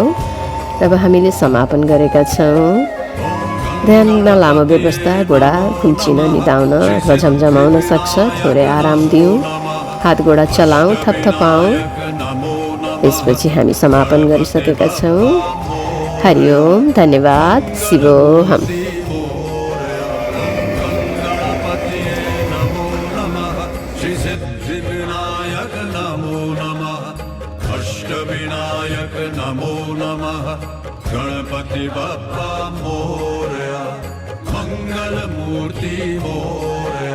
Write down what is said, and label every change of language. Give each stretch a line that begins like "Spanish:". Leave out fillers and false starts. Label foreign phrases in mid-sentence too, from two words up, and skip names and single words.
Nepali: अब हामीले समापन गरेका छौँ। ध्यानमा लामो व्यवस्था, गोडा खुम्चिन, निदाउन अथवा झमझमाउन सक्छ। थोरै आराम दिउँ। हात गोडा चलाऊँ, थपथपाऊँ। त्यसपछि हामी समापन गरिसकेका छौँ। हरि ओम, धन्यवाद, शिवोहम।
Marathi: गणपति बप्पा मोरया, मंगल मूर्ति मोरया।